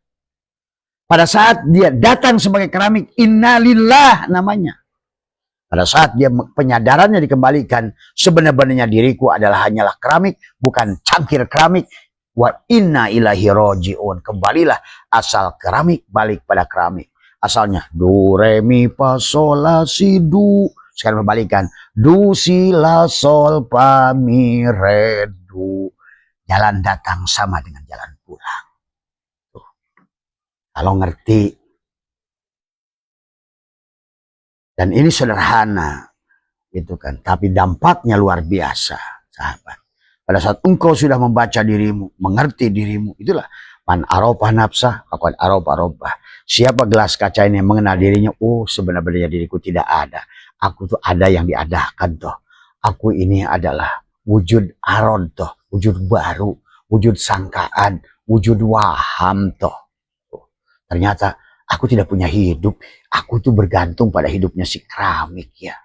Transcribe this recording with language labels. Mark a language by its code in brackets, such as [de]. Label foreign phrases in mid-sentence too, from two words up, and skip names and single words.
[id] Pada saat dia datang sebagai keramik, innalillah namanya. Pada saat dia penyadarannya dikembalikan, sebenarnya diriku adalah hanyalah keramik, bukan cangkir keramik. [ar] وإنا إليه راجعون. [id] Kembalilah asal keramik, balik pada keramik. Asalnya do, re, mi, fa, sol, la, si, do. Sekarang kembalikan. Do, si, la, sol, fa, mi, re, do. Jalan datang sama dengan jalan pulang. Kalau ngerti. Dan ini sederhana. Gitu kan. Tapi dampaknya luar biasa. Sahabat. Pada saat engkau sudah membaca dirimu. Mengerti dirimu. Itulah. [ar] من عرف نفسه فقد عرف ربه. [id] Siapa gelas kaca ini yang mengenal dirinya, oh sebenarnya diriku tidak ada. Aku tuh ada yang diadakan toh. Aku ini adalah wujud aron toh, wujud baru, wujud sangkaan, wujud waham toh. Ternyata aku tidak punya hidup, aku tuh bergantung pada hidupnya si keramik ya.